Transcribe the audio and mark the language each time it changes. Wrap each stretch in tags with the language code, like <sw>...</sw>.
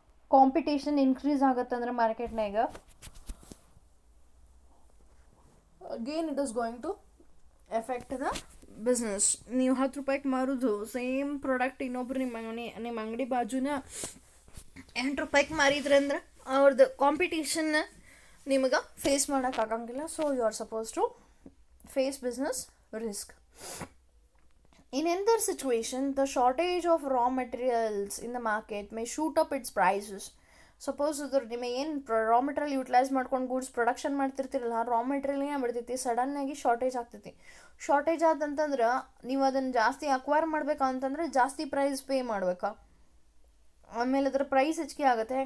<kn>Competition increase ಆಗುತ್ತಂದ್ರೆ ಮಾರ್ಕೆಟ್ನಾಗ,</kn> <en>Again it is going to effect the business.</en> <kn>ನೀವು 10 ರೂಪಾಯಿಗೆ ಮಾರೋದು ಸೇಮ್ ಪ್ರಾಡಕ್ಟ್ ಇನ್ನೊಬ್ರು ನಿಮ್ಮ ಅಂಗಡಿ ಬಾಜುನ 8 ರೂಪಾಯಿಗೆ ಮಾರಿದ್ರೆ ಅಂದ್ರೆ ಅವ್ರದ್ದು ಕಾಂಪಿಟೇಷನ್ನ ನಿಮಗೆ face ಮಾಡೋಕ್ಕಾಗಂಗಿಲ್ಲ.</kn> <en>So you are suppose to face business risk. In another situation, the shortage of raw materials in the market may shoot up its prices.</en> <kn>Suppose ಅದ್ರ ನಿಮಗೆ ಏನು ರಾ ಮೆಟೀರಿಯಲ್ ಯೂಟಿಲೈಸ್ ಮಾಡ್ಕೊಂಡು ಗೂಡ್ಸ್ ಪ್ರೊಡಕ್ಷನ್ ಮಾಡ್ತಿರ್ತಿರಲ್ಲ, ರಾ ಮೆಟೀರಿಯಲ್ ಏನಾಗ್ಬಿಡ್ತೈತಿ, ಸಡನ್ನಾಗಿ shortage ಆಗ್ತೈತಿ. Shortage ಆದಂತಂದ್ರೆ ನೀವು ಅದನ್ನು ಜಾಸ್ತಿ acquire ಮಾಡ್ಬೇಕಾ ಅಂತಂದ್ರೆ ಜಾಸ್ತಿ ಪ್ರೈಸ್ ಪೇ ಮಾಡ್ಬೇಕಾ, ಆಮೇಲೆ ಅದರ ಪ್ರೈಸ್ ಹೆಚ್ಚಿಗೆ ಆಗುತ್ತೆ.</kn>